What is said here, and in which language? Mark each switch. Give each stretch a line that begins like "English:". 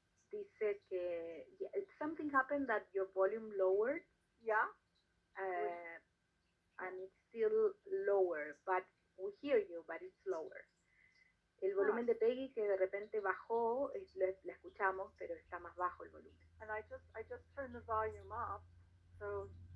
Spanish: Dice que
English: something happened that your volume lowered. Yeah. And it's still lower, but we hear you, but it's lower.
Spanish: El volumen de Peggy que de repente bajó, la escuchamos, pero está más bajo el volumen.
English: And I just turned the volume up, so.